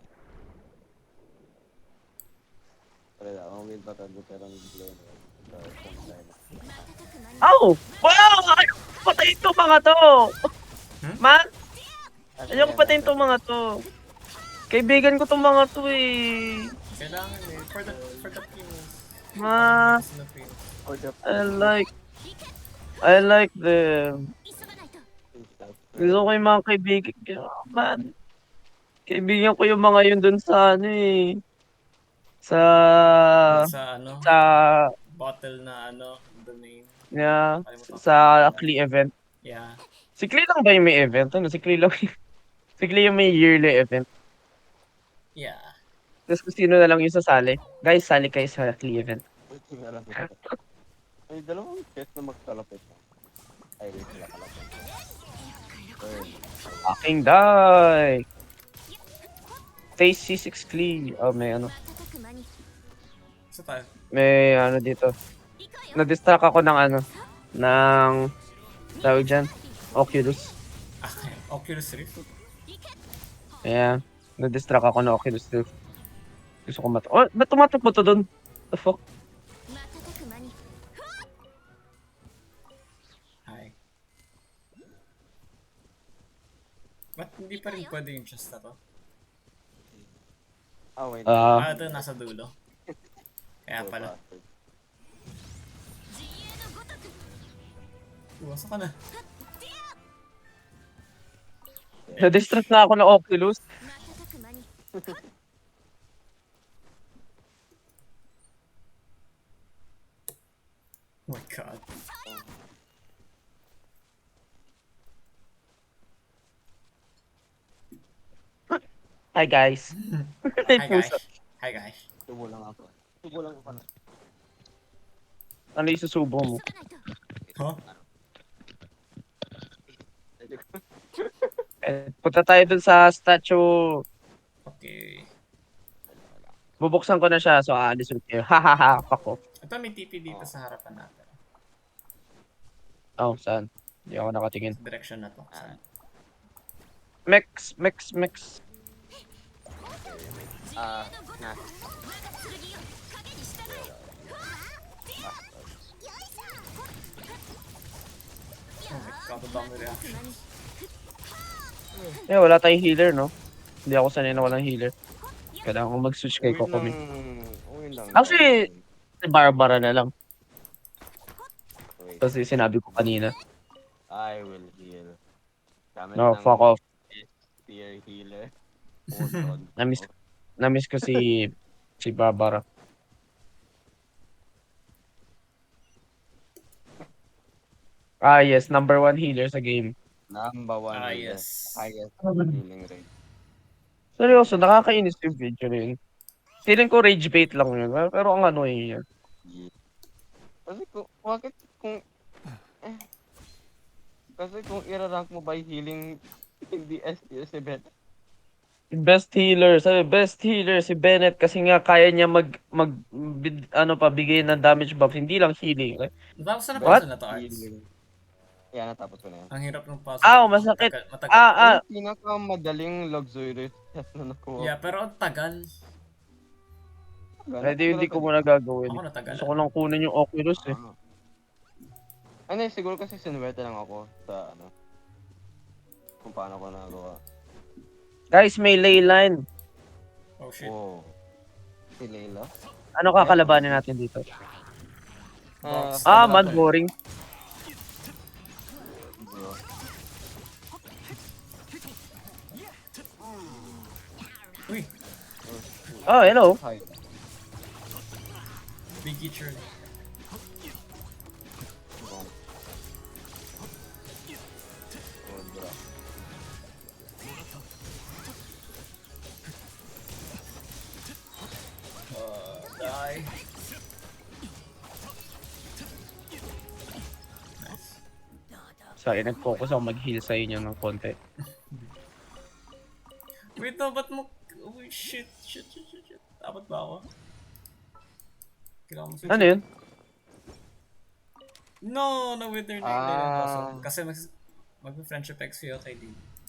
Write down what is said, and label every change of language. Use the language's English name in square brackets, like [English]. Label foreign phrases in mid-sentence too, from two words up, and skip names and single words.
[Filipino] Wala, ang weird ba tayo pero ang blend. Ow! Wow! Ayaw ko patayin to mga to! Man, ayaw ko patayin to mga to. Kaibigan ko tong mga to eh. Kailangan eh. [English] For the Phoenix. [Filipino] Ma, [English] This is the Phoenix. Or the I like them. [Japanese] 急がないと。 [Filipino] Gusto ko yung mga kaibigan ko. Man, kaibigan ko yung mga yun dun sa ano eh. Sa... Sa ano, Sa... bottle na ano, domain. [English] Yeah, [Filipino] Kalimutan ko. sa Klee event. [English] Yeah. [Filipino] Si Klee lang ba yung may event? Ano? Si Klee lang si Klee yung may yearly event. [English] Yeah. [Filipino] Tapos kung sino na lang yung sasali. Guys, sali kayo sa Klee event. Ay, dalawang chest na magkalapit. Ay, wait, sila kalapit. [English] Fucking die! Phase C6 Klee. [Filipino] Oh, may ano. [Japanese] 瞬く間に。 [Filipino] Sa tayo. May ano dito. [Japanese] 行くわよ。 [Filipino] Na-distract ako ng ano. Ng... Tawag dyan. Oculus. Ah, Oculus Rift. [English] Yeah. [Filipino] Na-distract ako ng Oculus Rift. Gusto ko Oh, ba't tumatakbo to dun? [English] The fuck? [Japanese] 瞬く間に。 [English] Hi. [Filipino] Ba't hindi pa rin pwede yung chest na to? Ah, wait. Ah, Ito nasa dulo. Kaya pala. [Japanese] 自由のごとく。 [Filipino] Iwasan ka na. na-distract na ako ng Oculus. [Japanese] 瞬く間に。 [English] Oh my god. Hi guys. Hi guys. Hi guys. [Filipino] Tubo lang ako. Tubo lang ako. Ano yung susubo mo? [Japanese] 急がないと。 Huh? [Filipino] Punta tayo dun sa statue. [English] Okay. [Filipino] Bubuksan ko na siya, so aalis ulit kayo. [English] Hahaha, fuck off. [Filipino] Ito may TP dito sa harapan natin. Oh, saan? Hindi ako nakatingin. Sa direction na to. Saan? Mex. [Japanese] 自由のごとく。 Ah, 我 [Filipino] na. [Japanese] が剣よ。影に従え。うわあ。よいしょ。 [English] Oh my god, [Filipino] ang dami [Japanese] 瞬く [English] reaction. [Japanese] 間に。 [Filipino] Eh, wala tayong healer, no? Hindi ako sanay na walang healer. Kailangan ko mag-switch kay Kokomi. Uwi lang. Actually, si Barbara na lang. [English] Wait, [Filipino] Kasi sinabi ko kanina. [English] I will heal. [Filipino] Gamit [English] No, [Filipino] ng [English] fuck off. tier healer. Hold on. [Filipino] Namiss ko si Barbara. Ah, yes. [English] Number 1 healer sa game. Number 1 Ah, healer. yes. Highest healing rate. [Filipino] Seryoso, nakakainis yung video na yun. Feeling ko [English] rage bait [Filipino] lang yun. Pero ang annoying yun. [English] Yeah. [Filipino] Bakit kung kasi kung irarank mo by healing hindi [English] S tier [Filipino] si Ben. Best healer, si Bennett kasi nga kaya niya bigay ng [English] damage buff, [Filipino] hindi lang healing. Natapos na [English] What? [Filipino] puzzle na to, Arts. [English] Healing. Yeah, [Filipino] natapos ko na yan. Ang hirap ng puzzle. Ah, masakit. Matagal. Ang pinakamadaling [English] luxurious test [Filipino] na nakuha. Yeah, pero ang tagal. Hindi ko muna gagawin. Ako natagal. Gusto ko lang kunin yung Oculus eh. Ano siguro kasi sinuwerte lang ako sa ano kung paano ko nagawa. Guys, may [English] ley line. Oh shit. [Filipino] Wow. Si Layla? Ano kakalabanin natin dito? [English] Box. Man, boring. Bro. [Filipino] Uy, [English] Oh, hello. Hi. big teacher. Bong. Oh, bro. Die. Nice. Sorry, [Filipino] nag-focus ako mag-heal sa inyo ng konti. Wait na, ba't mo... [English] Oh shit. [Filipino] Dapat ba ako? Kailangan mo switch. Ano yun? [English] No, wither na Ah. [Filipino] Kasi Mag-friendship ex kayo kay Dino.